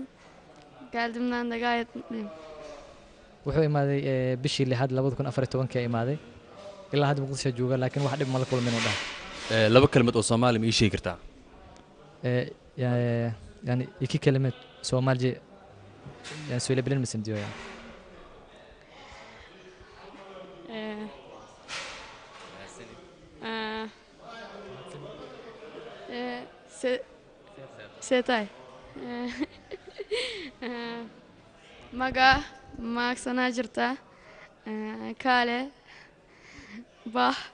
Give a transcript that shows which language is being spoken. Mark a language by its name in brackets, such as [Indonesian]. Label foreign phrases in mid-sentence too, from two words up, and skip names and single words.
[Turkish] Geldiğimden de gayet mutluyum. [Somali] Wuxuu imaaday bishii 6 2014 imaaday. Ilaa hadda Mogadishu jooga laakiin wax dhib ma la kulmin u dhahay. laba kelmad oo Soomaali ma ii sheegi kartaa [Turkish] Yani iki kelime Somalice yani söyleyebilir misin diyor yani. [Somali] Ee, ee, Setay. Ee, Maga, Maksana Jirta, Kale, Bah.